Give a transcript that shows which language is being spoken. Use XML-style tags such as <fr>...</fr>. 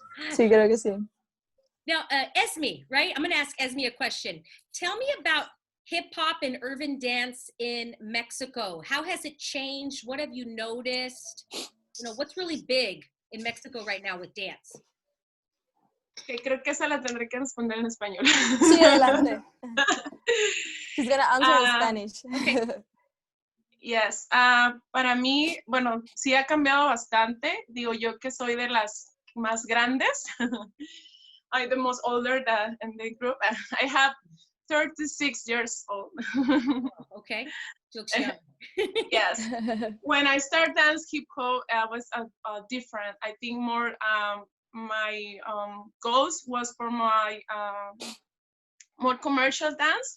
<es>Sí, creo que sí.</es> <en>Now, Esme, right? I'm going to ask Esme a question. Tell me about hip hop and urban dance in Mexico. How has it changed? What have you noticed? You know, what's really big in Mexico right now with dance?</en> <es>Okay, creo que esa la tendré que responder en español. Sí, adelante.</es> <en>She's going to answer in Spanish. Okay. Yes.</en> <es>Para mí, bueno, sí ha cambiado bastante. Digo yo que soy de las más grandes.</es> <en>I'm the most older in the group. I have 36 years old. Okay. Looks young. Yes. When I started dance hip hop, was different. I think more my goals was for my more commercial dance.</en>